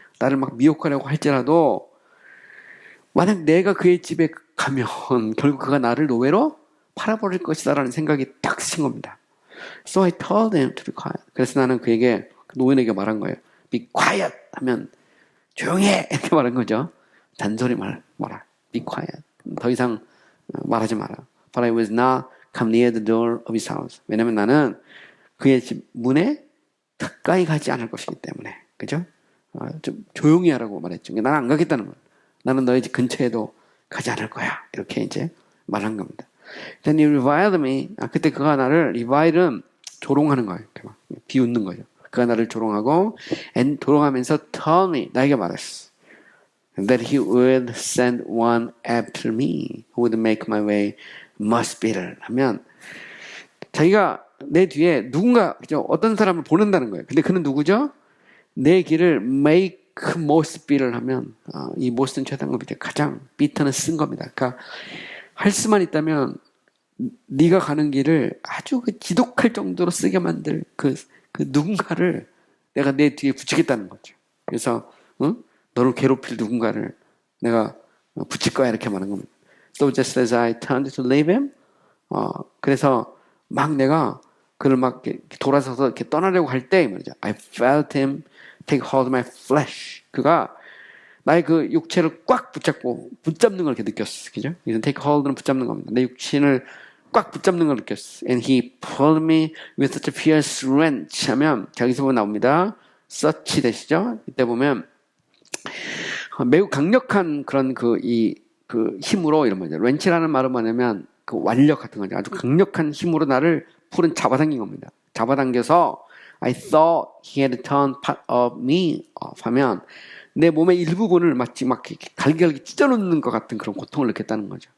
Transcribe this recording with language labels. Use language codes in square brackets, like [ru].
[ko] 나를 막 미혹하려고 할지라도 만약 내가 그의 집에 가면 결국 그가 나를 노예로 팔아버릴 것이다라는 생각이 딱 친 겁니다. [en] So I told him to be quiet. [ko] 그래서 나는 그에게 그 노인에게 말한 거예요. [en] Be quiet [ko] 하면 조용히 해 이렇게 말한 거죠. 단소리 뭐라. [en] Be quiet. [ko] 더 이상 말하지 마라. [en] But I was not come near the door of his house. [ko] 왜냐면 나는 그의 집 문에 가까이 가지 않을 것이기 때문에. 그죠? 좀 조용히 하라고 말했죠. 나는 안 가겠다는 거예요. 나는 너희 집 근처에도 가지 않을 거야. 이렇게 이제 말한 겁니다. [en] Then he reviled me. [ko] 그때 그가 나를 revile은 조롱하는 거예요. 이렇게 막 비웃는 거죠. 그가 나를 조롱하고 and 조롱하면서 [en] told me [ko] 나에게 말했어. [en] That he would send one after me who would make my way much better. [ko] 하면 자기가 내 뒤에 누군가 그죠? 어떤 사람을 보낸다는 거예요. 근데 그는 누구죠? 내 길을 [en] make most better [ko] 하면 이 most는 최단급이죠. 가장 bitter는 쓴 겁니다. 그러니까 할 수만 있다면 네가 가는 길을 아주 그 지독할 정도로 쓰게 만들 그 누군가를 내가 내 뒤에 붙이겠다는 거죠. 그래서 너를 괴롭힐 누군가를 내가 붙일 거야 이렇게 말하는 겁니다. [en] So just as I turned to leave him, [ko] 그래서 막 내가 그를 막 이렇게 돌아서서 이렇게 떠나려고 할 때 말이죠. [en] I felt him take hold of my flesh. [ko] 그가 나의 그 육체를 꽉 붙잡는 걸 이렇게 느꼈어. 그죠? 이건 take hold는 붙잡는 겁니다. 내 육신을 꽉 붙잡는 걸 느꼈어. [en] And he pulled me with such a fierce wrench [ko] 하면 여기서 보면 나옵니다. such 되시죠? 이때 보면 매우 강력한 그런 그 힘으로 이런 거죠. wrench라는 말은 뭐냐면 그 완력 같은 거죠. 아주 강력한 힘으로 나를 풀은 잡아당긴 겁니다. 잡아당겨서 [en] I thought he had turned part of me off [ko] 하면 내 몸의 일부분을 마치 막 갈기갈기 찢어놓는 것 같은 그런 고통을 느꼈다는 거죠.